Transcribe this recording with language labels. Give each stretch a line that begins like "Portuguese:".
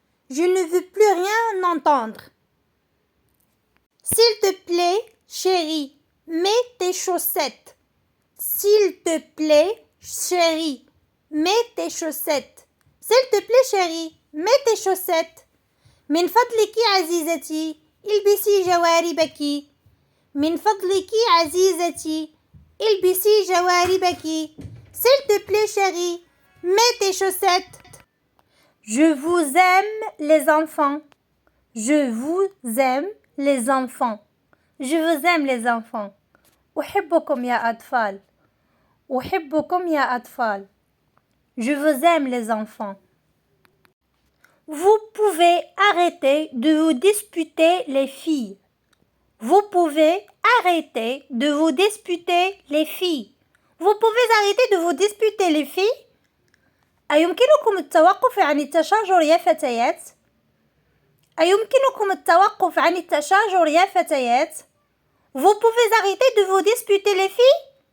French: Je ne veux plus rien entendre. S'il te plaît, chérie, mets tes chaussettes. S'il te plaît, chérie, mets tes chaussettes. S'il te plaît, chérie, mets tes chaussettes.
Arabic: من فضلك عزيزتي البسي جواربك. من فضلك عزيزتي البسي جواربك.
French: S'il te plaît, chérie, mets tes chaussettes. Je vous aime, les enfants. Je vous aime, les enfants. Je vous aime, les enfants.
Arabic: أحبكم يا أطفال. أحبكم يا أطفال.
French: Je vous aime, les enfants. Vous pouvez arrêter de vous disputer, les filles. Vous pouvez arrêter de vous disputer, les filles. Vous pouvez arrêter de vous disputer, les filles.
Arabic: أيمكنكم التوقف عن التشاجر يا فتيات؟ أيمكنكم التوقف عن التشاجر يا فتيات؟
French: Vous pouvez arrêter de vous disputer, les filles?